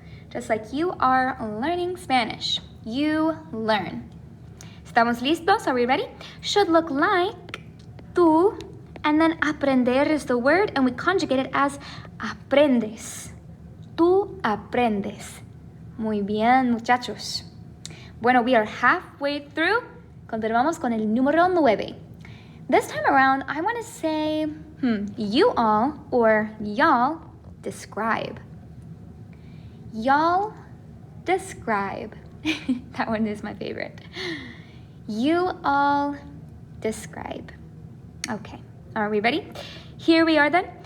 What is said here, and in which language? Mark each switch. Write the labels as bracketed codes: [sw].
[en] Just like you are learning Spanish. You learn. [es] ¿Estamos listos? [en] Are we ready? Should look like tú, and then aprender is the word, and we conjugate it as aprendes. [es] Tú aprendes. Muy bien, muchachos. [en] Bueno, we are halfway through. [es] Continuamos con el número 9. [en] This time around, I want to say, you all or y'all describe. Y'all describe. That one is my favorite. You all describe. Okay, are we ready? Here we are then.